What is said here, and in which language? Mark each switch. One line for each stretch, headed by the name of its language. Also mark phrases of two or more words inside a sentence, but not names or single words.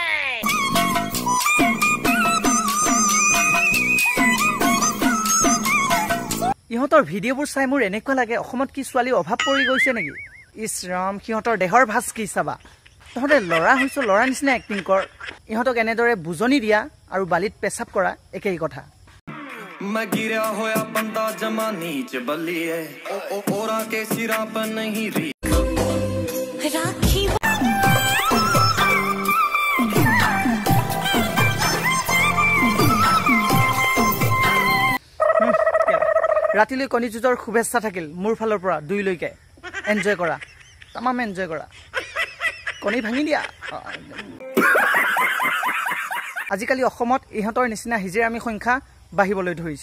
Assamese: ইহঁতৰ ভিডিঅ'বোৰ চাই মোৰ এনেকুৱা লাগে অসমত কি ছোৱালী অভাৱ পৰি গৈছে নেকি ইছ ৰাম সিহঁতৰ দেহৰ ভাজ কি চাবা তহঁতে লৰা হৈছ লৰা নিচিনা এক্টিং কৰ ইহঁতক এনেদৰে বুজনি দিয়া আৰু বালিত পেচাব কৰা একেই কথা
Punjabi: ਮੈਂ ਗਿਰਾ ਹੋਇਆ ਬੰਦਾ ਜਮਾਨੀ ਚ ਬੱਲੀਏ ਓਰਾ ਕੇ ਸਿਰਾ ਪਰ ਨਹੀਂ ਰੀ ਰਾਖੀ
Assamese: ৰাতিলৈ কণী যুঁজৰ শুভেচ্ছা থাকিল মোৰ ফালৰ পৰা দুইলৈকে এনজয় কৰা তামাম এনজয় কৰা কণী ভাঙি দিয়া আজিকালি অসমত ইহঁতৰ নিচিনা হিজিৰামী সংখ্যা বাঢ়িবলৈ ধৰিছে